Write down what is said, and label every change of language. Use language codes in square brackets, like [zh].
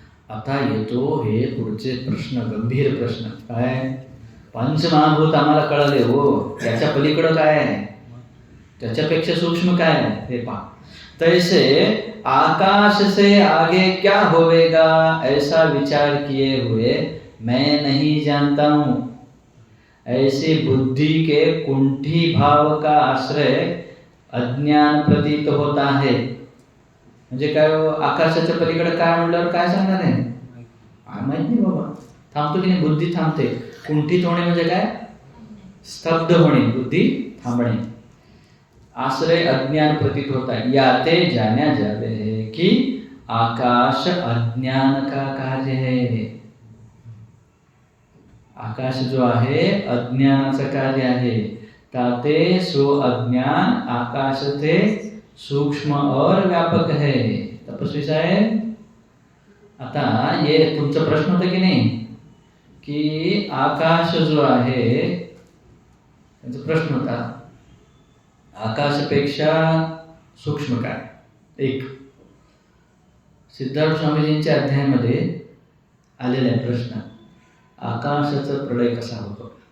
[mr] आता येतो हे पुढचे प्रश्न, गंभीर प्रश्न. काय, पंचमहाभूत आम्हाला कळले हो, त्याच्या पलीकडं काय आहे, त्याच्यापेक्षा सूक्ष्म काय आहे हे पहा. [hi] तैसे आकाश से आगे क्या होवेगा ऐसा विचार किए हुए मैं नहीं जानता हूँ. ऐसी बुद्धि के कुंठी भाव का आश्रय अज्ञान प्रतीत होता है. [mr] म्हणजे काय, आकाशाच्या पलीकडे काय म्हणल्यावर काय सांगणार आहे, माहित नाही बाबा. थांबतो की नाही, बुद्धी थांबते. कुंठित होणे म्हणजे काय, स्तब्ध होणे, बुद्धी थांबणे. [hi] आश्रय अज्ञान प्रतीत होता है. याते जाना जावे है कि आकाश अज्ञान का कार्य है. [mr] आकाश जो आहे अज्ञानाचं कार्य आहे. [hi] ताते सो अज्ञान आकाश ते सूक्ष्म और व्यापक है. [mr] तपस्वी साहेब, आता ये तुमचा प्रश्न होता की नाही, की आकाश जो आहे, त्याचा प्रश्न होता आकाशापेक्षा सूक्ष्म काय. एक सिद्धार्थ स्वामीजींच्या अध्यायामध्ये आलेला आहे प्रश्न, आकाशाचा प्रलय कसा होतो.